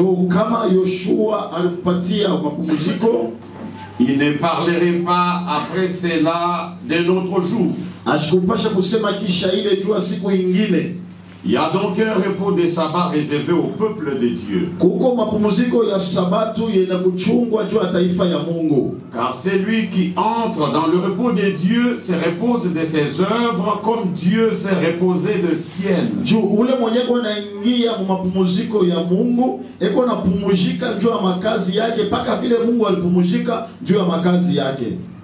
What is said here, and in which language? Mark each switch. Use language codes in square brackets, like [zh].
[sw] kama Yoshua alipatia mapumziko, [fr] il ne parlerait pas après cela d'un autre jour. [sw] Ashikupasha kusema kisha ile jua siku ingine. [fr] Il y a donc un repos de sabbat réservé au peuple de Dieu. [sw] Kuko mapumziko ya sabatu yena kuchungwa juu ya taifa ya Mungu. [fr] Car celui qui entre dans le repos de Dieu se repose de ses œuvres comme Dieu s'est reposé de siennes. [sw] Juu ule mwenye anaingia mu mapumziko ya Mungu eko napumzika juu ya makazi yake paka vile Mungu alipumzika juu ya makazi yake.